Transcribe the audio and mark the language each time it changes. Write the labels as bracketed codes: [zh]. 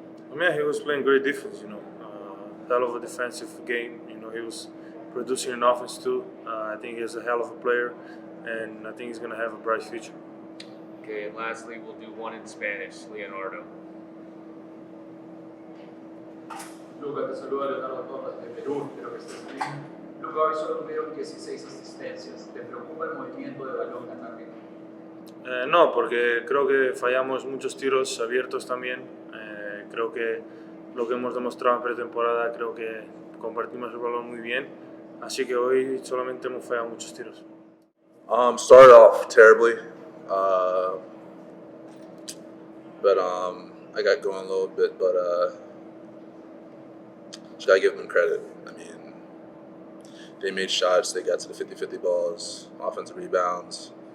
[en] I mean, he was playing great defense. Hell of a defensive game. He was producing an offense too. I think he's a hell of a player, and I think he's gonna have a bright future. Okay, and lastly, we'll do one in Spanish. Leonardo. [es] Luka, te saluda Leonardo Torres de Perú, espero que estés bien. Luka, hoy solo tuvieron 16 asistencias. ¿Te preocupa el movimiento de balón tan rápido? No, porque creo que fallamos muchos tiros abiertos también. Creo que lo que hemos demostrado en pretemporada, creo que compartimos el balón muy bien. Así que hoy solamente hemos fallado muchos tiros. [en] Started off terribly, but I got going a little bit, but just gotta give them credit. I mean, they made shots, they got to the 50-50 balls, offensive rebounds.